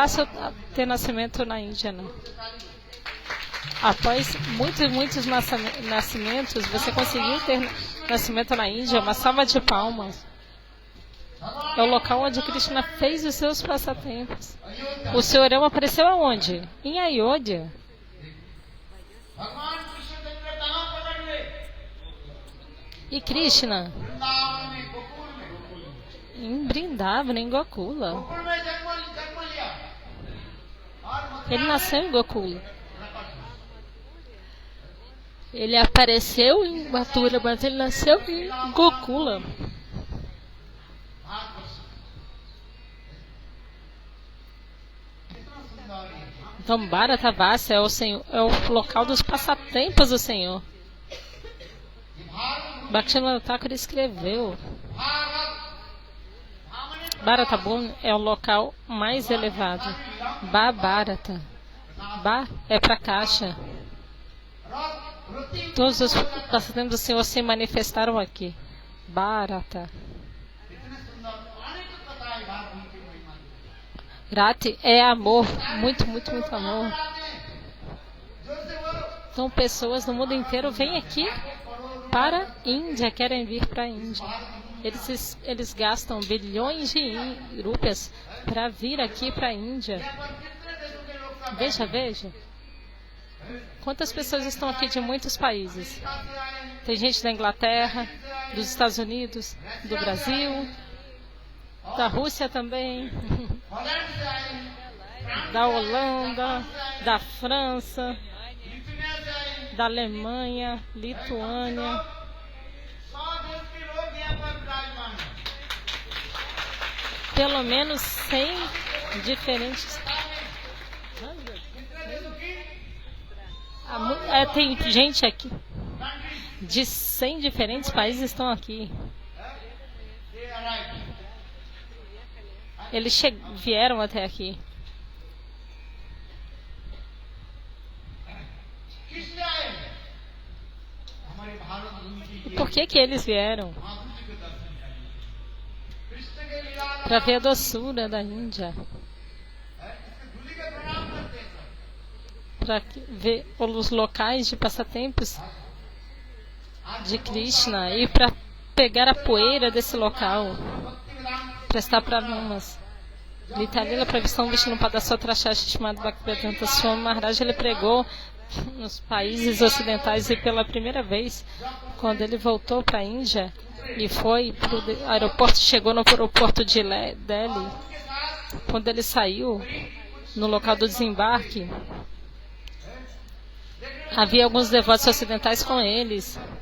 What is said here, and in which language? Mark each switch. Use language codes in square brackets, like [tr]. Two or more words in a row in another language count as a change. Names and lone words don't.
[pt] Não é fácil ter nascimento na Índia, não. após muitos nascimentos, você conseguiu ter nascimento na Índia, uma salva de palmas. É o local onde Krishna fez os seus passatempos. O Senhor apareceu aonde? Em Ayodhya. [hi] भगवान कृष्णचंद्र कहाँ प्रकट हुए? [pt] E Krishna [hi] वृंदावन में, गोकुल में। [pt] em Vrindavana, em Gokula. [hi] गोकुल में जन्म लिया और मथुरा [pt] Ele [hi] में [pt] nasceu em Gokula. [hi] प्रकट हुआ। [pt] Ele apareceu em Mathura, mas ele nasceu em Gokula. [hi] भारतवर्ष कितना सुंदर है। [pt] Então, Bharatavasa é o local dos passatempos do Senhor. [hi] ये भारत [pt] Bhaktivinoda Thakur escreveu: [hi] भारत सामान्य [pt] Bharatabhumi é o local mais elevado. Bharata. Ba é para caixa. [hi] वृत्ति [pt] Todos os passatempos do Senhor se manifestaram aqui. Bharata. [hi] कितने सुंदर अनेक कथा है भारत भूमि की महिमा की। [pt] Rati é amor. Muito, muito, muito amor. [hi] जोर से बोलो। [pt] Então, pessoas no mundo inteiro vêm aqui para a Índia, querem vir para a Índia. Eles gastam bilhões de rupias para vir aqui para a Índia. Veja. Quantas pessoas estão aqui de muitos países? Tem gente da Inglaterra, dos Estados Unidos, do Brasil, da Rússia também, [hi] हॉलैंड से आए, [pt] da Holanda, da França, [hi] लिथुआनिया से आए, [pt] da Alemanha, Lituânia. [hi] 100 देश के लोग यहाँ पर विराजमान हैं। [pt] Pelo menos 100 diferentes. [hi] कितने देशों की [pt] Tem gente aqui [hi] कंट्री [pt] de 100 diferentes países estão aqui. [en] they arrive. [pt] Eles vieram até aqui. [hi] किस लिए आए? हमारे भारत भूमि की [pt] E por que eles vieram? [hi] माधुर्य के दर्शन करने। कृष्ण के लीला [pt] Para ver a doçura da Índia. [hi] इसके धूलि के प्रणाम करते हैं सब। [pt] Para ver os locais de passatempos de Krishna e para pegar a poeira desse local. [hi] भक्ति विधान [pt] Prestar pranamas. Litalila Pravistam Vishnupada Sotrachashi chamado Bhaktivedanta Swami Maharaj, ele pregou nos países ocidentais e pela primeira vez, quando ele voltou para a Índia e foi para o aeroporto, chegou no aeroporto de Delhi, quando ele saiu no local do desembarque, havia alguns devotos ocidentais com eles.